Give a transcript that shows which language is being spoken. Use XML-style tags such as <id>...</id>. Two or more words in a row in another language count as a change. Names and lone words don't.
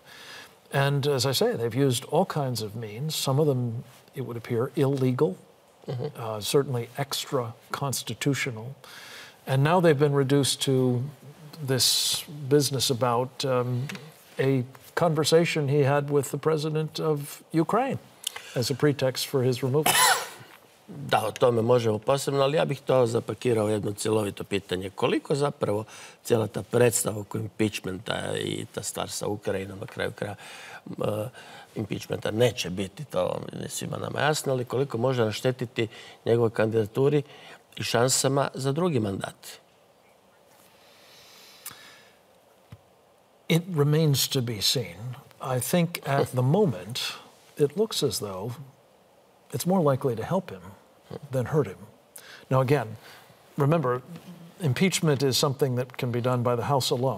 <en>And as I say, they've used all kinds of means, some of them, it would appear, illegal, certainly extra-constitutional. And now they've been reduced to this business about a conversation he had with the president of Ukraine as a pretext for his removal.</en> <hr>Da, o tome možemo posebno, ali ja bih to zapakirao u jedno cjelovito pitanje. Koliko zapravo cijela ta predstava oko impeachmenta i ta stvar sa Ukrajinom na kraju kraja impeachmenta neće biti, to je svima nama jasno, ali koliko može naštetiti njegovoj kandidaturi i šansama za drugi mandat?</hr> <en>It remains to be seen. I think at the moment, it looks as though it's more likely to help him than hurt him. Now, again, remember, impeachment is something that can be done by the House alone.</en>